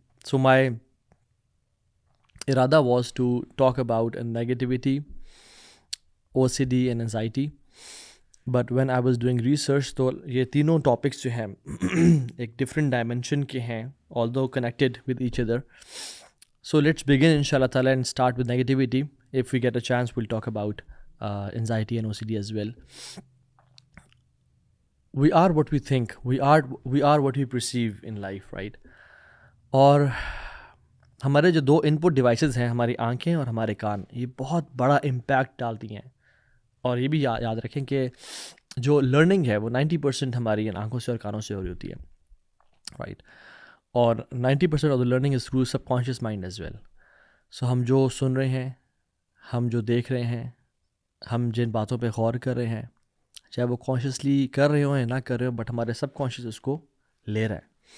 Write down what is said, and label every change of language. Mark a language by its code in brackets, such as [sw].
[en] So my irada was to talk about negativity, OCD and anxiety. But when I was doing research, [ur] تو یہ تینوں topics جو ہیں ایک ڈفرینٹ ڈائمنشن کے ہیں [en] although connected with each other. So let's begin inshallah ta'ala and start with negativity. If we get a chance, we'll talk about anxiety and OCD as well. We are what we think. We are what we perceive in life, right? [ur] اور ہمارے جو دو ان پٹ devices ہیں، ہماری آنکھیں اور ہمارے کان، یہ بہت بڑا امپیکٹ ڈالتی ہیں. اور یہ بھی یاد رکھیں کہ جو لرننگ ہے وہ 90% ہماری آنکھوں سے اور کانوں سے ہو رہی ہوتی ہے، رائٹ. اور 90% [en] Of the learning is through subconscious mind as well. [ur] سو ہم جو سن رہے ہیں، ہم جو دیکھ رہے ہیں، ہم جن باتوں پہ غور کر رہے ہیں، چاہے وہ کانشیسلی کر رہے ہوں یا نہ کر رہے ہوں، بٹ ہمارے سب کانشیس اس کو لے رہا ہے.